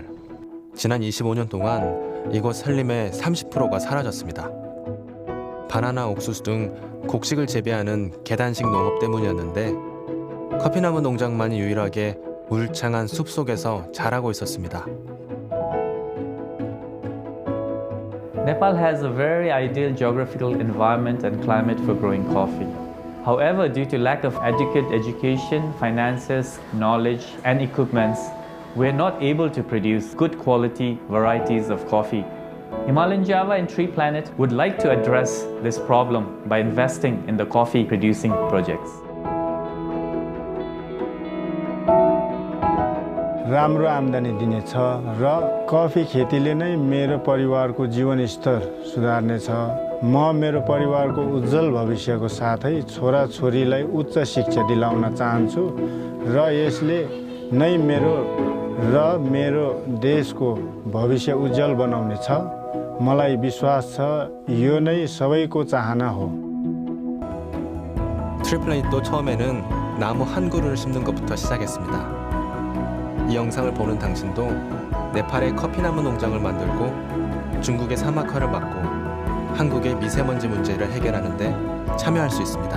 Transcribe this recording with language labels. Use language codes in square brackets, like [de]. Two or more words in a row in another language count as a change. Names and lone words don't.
[ko] 지난 25년 동안 이곳 산림의 30%가 사라졌습니다. 바나나 옥수수 등 곡식을 재배하는 계단식 농업 때문이었는데 커피나무 농장만이 유일하게 울창한 숲 속에서 자라고 있었습니다. [en] Nepal has a very ideal geographical environment and climate for growing coffee. However, due to lack of adequate education, finances, knowledge, and equipments, we are not able to produce good quality varieties of coffee. Himalayan Java and Tree Planet would like to address this problem by investing in the coffee producing projects. [ne] राम्रो आम्दानी दिनेछ र कफी खेतीले नै मेरो परिवारको जीवनस्तर सुधार्नेछ। म मेरो परिवारको उज्जवल भविष्यको साथै छोराछोरीलाई उच्च शिक्षा दिलाउन चाहन्छु र यसले नै मेरो देशको भविष्य उज्जवल बनाउनेछ। मलाई विश्वास छ यो नै सबैको चाहना हो। [ko] 트리플래닛도 처음에는 나무 한 그루를 심는 것부터 시작했습니다. 이 영상을 보는 당신도 네팔의 커피나무 농장을 만들고 중국의 사막화를 막고 한국의 미세먼지 문제를 해결하는 데 참여할 수 있습니다.